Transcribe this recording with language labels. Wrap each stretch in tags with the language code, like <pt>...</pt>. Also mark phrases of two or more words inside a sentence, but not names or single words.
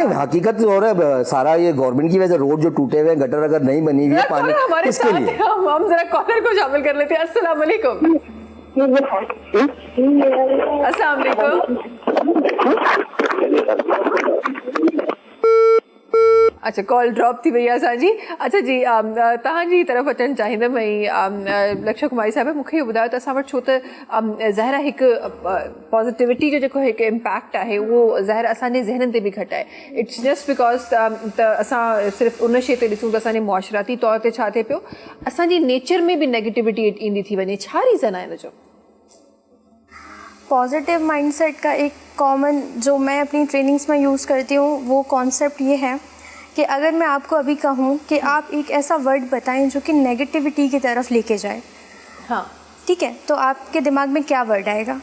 <hi>नहीं, हकीकत हो रहा है सारा ये गवर्नमेंट की वजह से रोड जो टूटे हुए हैं, गटर अगर नहीं बनी हुई है, पानी हमारे किसके साथ लिए? हम जरा कॉलर को शामिल कर लेते हैं।</hi> <ar>السلام عليكم۔ السلام عليكم.</ar> <sd>अच्छा, कॉल ड्रॉप थी भैया असां जी। अच्छा जी, तव्हांजी तरफ़ अचणु चाहींदमि। भई लक्ष्य कुमारी साहिब, मूंखे इहो ॿुधायो त असां वटि छो त ज़ाहिर हिकु पॉज़िटिविटी जो जेको हिकु इम्पैक्ट आहे उहो ज़ाहिर असांजे ज़हननि ते बि घटि आहे।</sd> <en>it's just because</en> <sd>त असां सिर्फ़ु उन शइ ते ॾिसूं त असांजे मुआशराती तौर ते छा थिए पियो, असांजी नेचर में बि नेगेटिविटी ईंदी थी वञे। छा रीज़न आहे हिन जो?</sd> <en>positive mindset</en> <hi>का एक कॉमन जो मैं अपनी ट्रेनिंग्स में यूज़ करती हूँ वो कॉन्सेप्ट ये है कि अगर मैं आपको अभी कहूँ कि आप एक ऐसा वर्ड बताएं जो कि नेगेटिविटी की तरफ लेके जाए, हाँ ठीक है, तो आपके दिमाग में क्या वर्ड आएगा?</hi>